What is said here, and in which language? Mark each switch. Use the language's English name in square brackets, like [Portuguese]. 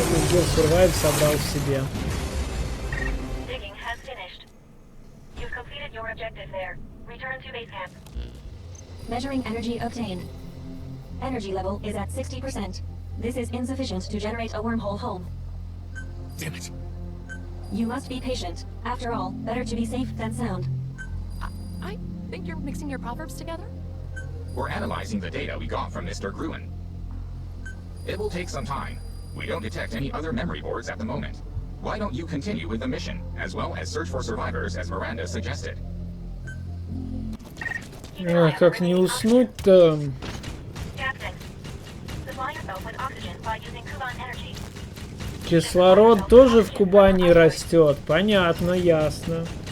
[Russian] Gear Survive собрал в себе. [English] Digging has finished. You've completed your objective there. Return to base camp. Measuring energy obtained. Energy level is at 60%. This is insufficient to generate a wormhole home. Damn it. You must be patient. After all, better to be safe than sound. I think you're mixing your proverbs together? We're analyzing the data we got from Mr. Gruen. It will take some time. We don't detect any other memory boards at the moment. Why don't you continue with the mission, as well as search for survivors as Miranda suggested? [Russian] Как не уснуть-то? [English] Captain, supply yourself with oxygen by using Kuban energy. [Russian] Кислород тоже в Кубани растет. Понятно, ясно.